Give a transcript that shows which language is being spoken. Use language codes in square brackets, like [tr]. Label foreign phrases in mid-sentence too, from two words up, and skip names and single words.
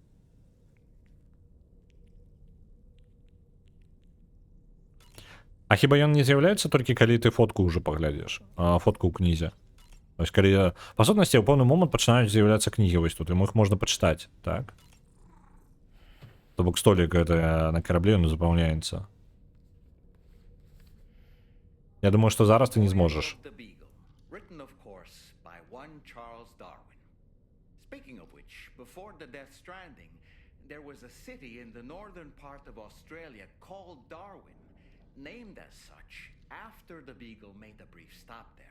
[be] А хіба ён не з'яўляецца толькі калі ты фотку ўжо паглядзіш, фотку ў кнізе. Вось калі па сутнасці ў пэўны момант пачынаюць з'яўляцца кнігі вось тут, і іх можна пачытаць, так? То бок столік гэта на караблі ён запаўняецца. Я думаю, што зараз ты не зможаш. [en] The Beagle, written of course by one Charles Darwin. Speaking of which, before the Death Stranding, there was a city in the northern part of Australia called Darwin, named as such after the Beagle made a brief stop there.